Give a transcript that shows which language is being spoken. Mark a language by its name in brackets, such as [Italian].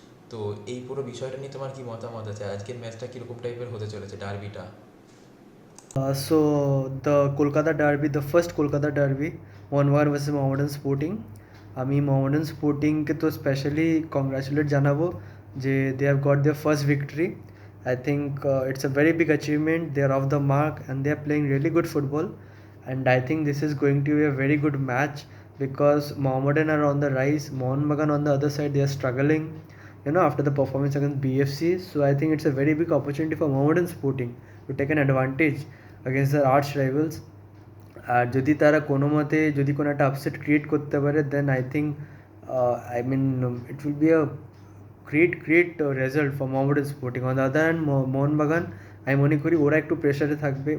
[Bangla] তো এই পুরো বিষয়টা নিয়ে তোমার কি মতামত আছে? আজকের ম্যাচটা কীরকম টাইপের হতে চলেছে, ডার্বিটা? [English] So the Kolkata Derby, the first Kolkata Derby, [Bangla] Mohun Bagan versus Mohammedan sporting. আমি মোহামেডান স্পোর্টিংকে তো স্পেশালি কংগ্রাচুলেট জানাবো যে [English] They have got their first victory. I think it's a very big achievement. They are off the mark and they are playing really good football. And I think this is going to be a very good match because Mohammedan are on the rise. Mohanbagan on the other side, they are struggling, after the performance against BFC. So I think it's a very big opportunity for Mohammedan Sporting to take an advantage against their arch rivals. [Bangla] আর যদি তারা কোনো মতে যদি কোনো একটা upset create করতে পারে [English] Then I think I mean it will be a great result for Mohammedan Sporting. [Bangla] On the other hand Mohun Bagan আমি মনে করি ওরা একটু প্রেশারে থাকবে।